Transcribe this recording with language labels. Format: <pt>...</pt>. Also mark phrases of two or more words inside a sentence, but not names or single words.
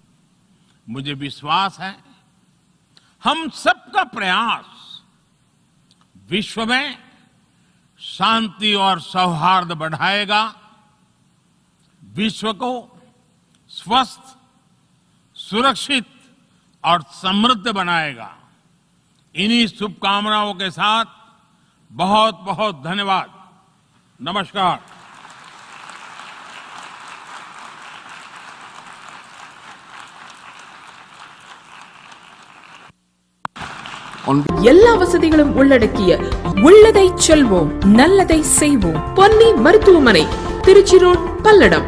<hi>मुझे विश्वास है हम सबका प्रयास विश्व में शांति और सौहार्द बढ़ाएगा, विश्व को स्वस्थ, सुरक्षित और समृद्ध बनाएगा। इन्हीं शुभकामनाओं के साथ बहुत बहुत धन्यवाद। नमस्कार।</hi> <ta>எல்லா வசதிகளும் உள்ளடக்கிய உள்ளதை செல்வோம் நல்லதை செய்வோம் பொன்னி மருத்துவமனை திருச்சி ரோட் பல்லடம்.</ta>